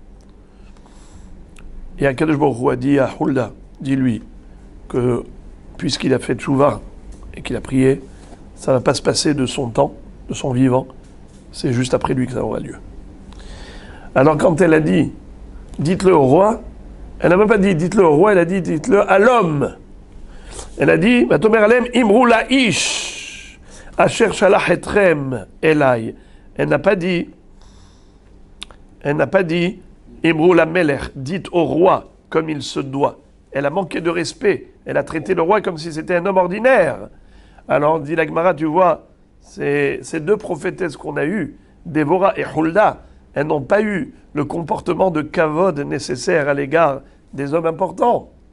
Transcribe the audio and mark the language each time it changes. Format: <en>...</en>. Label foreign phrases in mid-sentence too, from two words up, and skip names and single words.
<fr>Et</fr> <he>הקדוש ברוך הוא</he> <fr>a dit à Hulda, dis-lui que puisqu'il a fait tchouva et qu'il a prié, ça ne va pas se passer de son temps, de son vivant, c'est juste après lui que ça aura lieu. Alors quand elle a dit, dites-le au roi, elle n'a même pas dit dites-le au roi, elle a dit dites-le à l'homme. Elle a dit</fr> <he>ותאמר אלהם אמרו לאיש אשר שלח אתכם אלי.</he> <fr>Elle n'a pas dit</fr> <he>אמרו למלך,</he> <fr>dites au roi comme il se doit. Elle a manqué de respect. Elle a traité le roi comme si c'était un homme ordinaire. Alors dit la Gemara, tu vois, ces deux prophétesses qu'on a eues, Dévora et Hulda, elles n'ont pas eu le comportement de kavod nécessaire à l'égard des hommes importants.</fr>